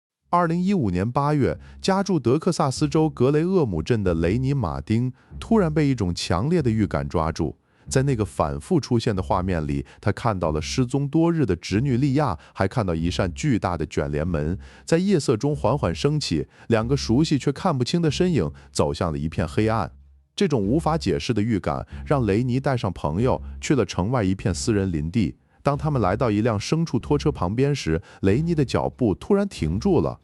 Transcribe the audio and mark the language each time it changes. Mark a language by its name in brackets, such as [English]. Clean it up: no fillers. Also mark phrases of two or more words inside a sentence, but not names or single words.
[Chinese] 2015 年8月，家住德克薩斯州格雷厄姆镇的雷尼·馬丁突然被一種强烈的預感抓住。在那個反覆出現的畫面裡，他看到了失蹤多日的侄女莉亞，還看到一扇巨大的捲簾門在夜色中緩緩升起，兩個熟悉卻看不清的身影走向了一片黑暗。這種無法解釋的預感讓雷尼帶上朋友去了城外一片私人林地。當他們來到一輛牲畜拖車旁邊時，雷尼的腳步突然停住了。